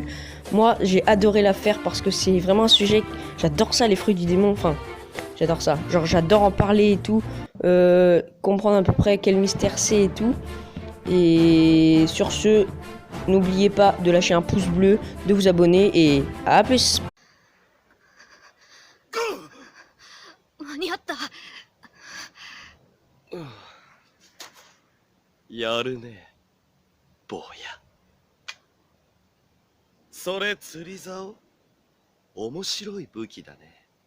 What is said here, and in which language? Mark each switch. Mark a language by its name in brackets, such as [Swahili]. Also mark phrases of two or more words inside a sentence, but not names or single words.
[French] Moi, j'ai adoré la faire parce que c'est vraiment un sujet... J'adore ça, les fruits du démon. Enfin, j'adore ça. Genre, j'adore en parler et tout. Comprendre à peu près quel mystère c'est et tout. Et sur ce, n'oubliez pas de lâcher un pouce bleu, de vous abonner et à plus. [Japanese] 間に合った。やるね、坊や。それ釣り竿？面白い武器だね。